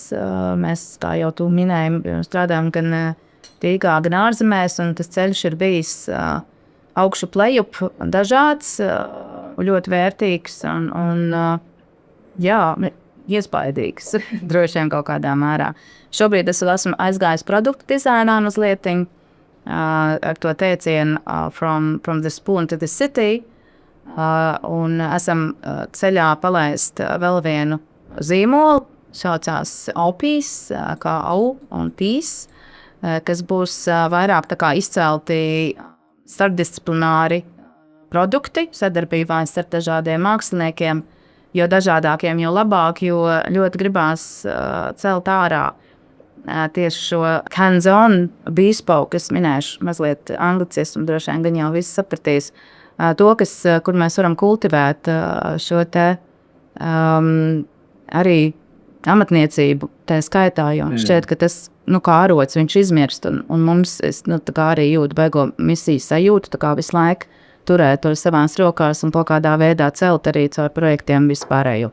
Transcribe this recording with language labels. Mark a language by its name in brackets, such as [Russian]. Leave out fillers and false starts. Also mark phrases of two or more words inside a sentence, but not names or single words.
[Latvian] Mēs, kā jau tu minēji, strādājam gan Rīgā, gan ārzemēs, un tas ceļš ir bijis augšu lejup dažāds, ļoti vērtīgs un iespaidīgs, droši vien kaut kādā mērā. Šobrīd es esmu aizgājis produktu dizainā mazlietiņ, ar to teicienu [English] from the spoon to the city, [Latvian] un esam ceļā palaist vēl vienu zīmolu, saucās Opīs, kā au un pīs, kas būs vairāk izcelti starpdisciplināri produkti, sadarbībā ar dažādiem māksliniekiem, jo dažādākiem, jo labāk, jo ļoti gribās celt ārā tieši šo [English] hands-on bespoke, [Latvian] es minēšu mazliet anglicismu, droši vien gan jau visi sapratīs, to, kur mēs varam kultivēt šo arī amatniecību, tā skaitā, jo šķiet, ka tas, kā arots, viņš izmirst, un mums, es arī jūtu beigo misiju sajūtu, tā kā visu laiku turēt to savās rokās un kaut kādā veidā celt arī caur projektiem vispārējo.